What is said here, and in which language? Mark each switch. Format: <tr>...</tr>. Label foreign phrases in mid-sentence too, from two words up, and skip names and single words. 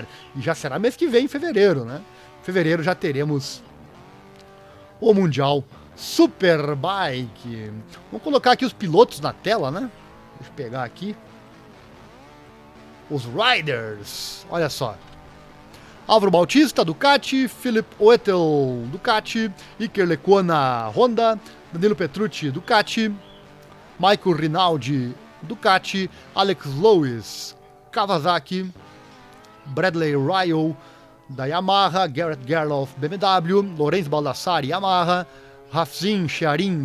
<pt>E já será mês que vem, em fevereiro, né? Em fevereiro já teremos o Mundial Superbike. Vamos colocar aqui os pilotos na tela, né? Deixa eu pegar aqui. Os Riders, olha só. Álvaro Bautista, Ducati, Philip Oetel, Ducati, Iker Lecuona, Honda, Danilo Petrucci, Ducati, Michael Rinaldi, Ducati, Alex Lewis, Kawasaki, Bradley Ryle, da Yamaha, Garrett Gerloff, BMW, Lorenzo Baldassari, Yamaha, Rafzin Chiarin,</pt>